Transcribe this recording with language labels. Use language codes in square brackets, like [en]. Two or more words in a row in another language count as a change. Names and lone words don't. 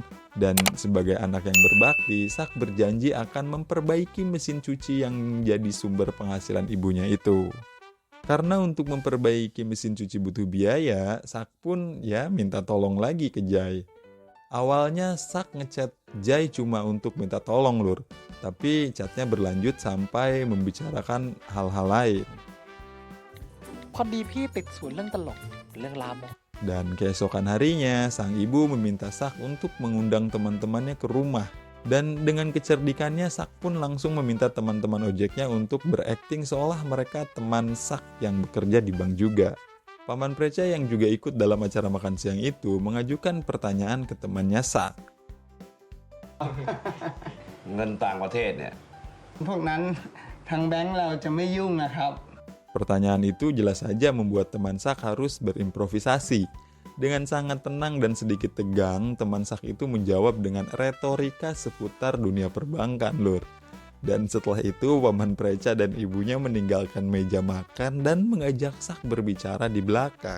[id] Dan sebagai anak yang berbakti, Sak berjanji akan memperbaiki mesin cuci yang jadi sumber penghasilan ibunya itu. Karena untuk memperbaiki mesin cuci butuh biaya, Sak pun ya minta tolong lagi ke Jai. Awalnya Sak ngechat Jai cuma untuk minta tolong, Lur. Tapi chatnya berlanjut sampai membicarakan hal-hal lain. [th] พอดีพี่ติดศูนย์เรื่องตลกเรื่องลามก [id] Dan keesokan harinya, sang ibu meminta Sak untuk mengundang teman-temannya ke rumah. Dan dengan kecerdikannya, Sak pun langsung meminta teman-teman ojeknya untuk berakting seolah mereka teman Sak yang bekerja di bank juga. Paman Preca yang juga ikut dalam acara makan siang itu mengajukan pertanyaan ke temannya Sak. [th] เงินต่างประเทศเนี่ย พวกนั้นทางแบงก์เราจะไม่ยุ่งนะครับ [id] Pertanyaan itu jelas saja membuat teman Sak harus berimprovisasi. Dengan sangat tenang dan sedikit tegang, teman Sak itu menjawab dengan retorika seputar dunia perbankan, Lur. Dan setelah itu, Paman Preca dan ibunya meninggalkan meja makan dan mengajak Sak berbicara di belakang.